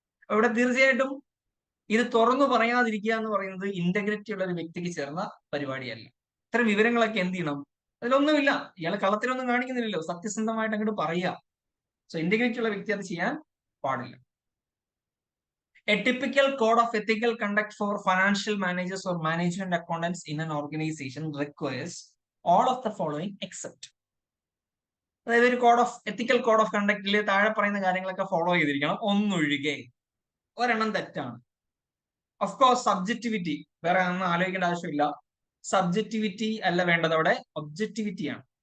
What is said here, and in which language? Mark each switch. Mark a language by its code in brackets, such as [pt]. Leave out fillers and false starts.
[ml] ഇവിടെ തീർച്ചയായിട്ടും ഇത് തുറന്നു പറയാതിരിക്കുക എന്ന് പറയുന്നത് ഇന്റഗ്രിറ്റി ഉള്ള ഒരു വ്യക്തിക്ക് ചേർന്ന പരിപാടിയല്ല. ഇത്തരം വിവരങ്ങളൊക്കെ എന്ത് ചെയ്യണം? അതിലൊന്നുമില്ല, ഇയാൾ കളത്തിലൊന്നും കാണിക്കുന്നില്ലല്ലോ, സത്യസന്ധമായിട്ട് അങ്ങോട്ട് പറയുക. സോ ഇന്റഗ്രിറ്റി ഉള്ള വ്യക്തി അത് ചെയ്യാൻ പാടില്ല. [en] A typical code of ethical conduct for financial managers or management accountants in an organization requires all of the following except. [ml] അതായത് ഒരു എത്തിക്കൽ കോഡ് ഓഫ് കണ്ടക്റ്റിൽ താഴെ പറയുന്ന കാര്യങ്ങളൊക്കെ ഫോളോ ചെയ്തിരിക്കണം, ഒന്നൊഴികെ. ഒരെണ്ണം തെറ്റാണ്. [en] of course [ml] സബ്ജക്റ്റിവിറ്റി, വേറെ ഒന്നും ആലോചിക്കേണ്ട ആവശ്യമില്ല. സബ്ജക്റ്റിവിറ്റി അല്ല വേണ്ടത്, അവിടെ ഒബ്ജക്റ്റിവിറ്റി ആണ്.